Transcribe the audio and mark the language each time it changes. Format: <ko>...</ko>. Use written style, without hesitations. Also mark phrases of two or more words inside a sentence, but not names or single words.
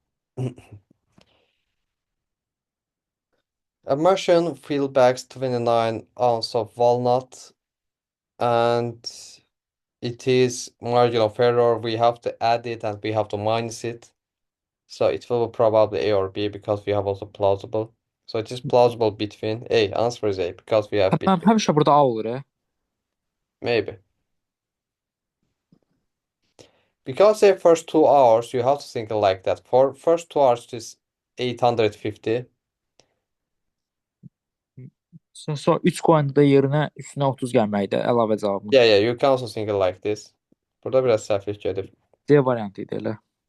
<en>A machine fill bags 29 ounce of walnut, and it is margin of error. We have to add it and we have to minus it. So it will be probably A or B because we have also plausible. So it is plausible between A. Answer is A because we have</en> <az>Mənim</az> <en>between.</en> <az>həmişə burada A olur,</az> <en>Maybe. Because the first 2 hours, you have to think like that. For first 2 hours, it is 850.</en> <az>Sonra 3 qoyanda da yerinə üstünə 30 gəlməkdə əlavə cavabımız.</az> <en>Yeah, you can also think like this.</en> <az>Burada biraz səhvlik gedir. C variantı idi elə.</az>